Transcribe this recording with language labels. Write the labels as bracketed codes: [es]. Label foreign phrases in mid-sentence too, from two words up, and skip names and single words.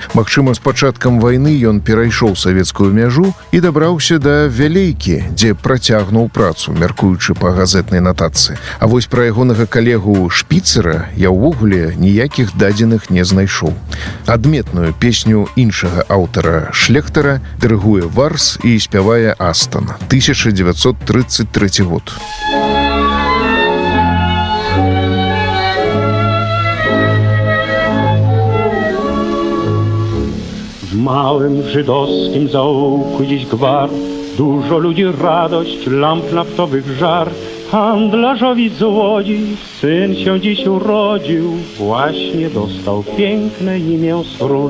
[be] Магчыма, з пачаткам вайны ён перайшоў савецкую мяжу і дабраўся да Вялейкі, дзе працягнуў працу, мяркуючы па газетнай нотацыі. А вось пра ягонага калегу Шпіцера я ўвогуле ніякіх дадзеных не знайшоў. Адметную песню іншага аўтара Шлехтера дырыгуе Варс і спявае Астон. 1933 год. [pl] W małym żydowskim zaułku dziś gwar, dużo ludzi radość, lamp naftowych żar. Handlarzowi z Łodzi syn się dziś urodził, właśnie dostał piękne imię Sról.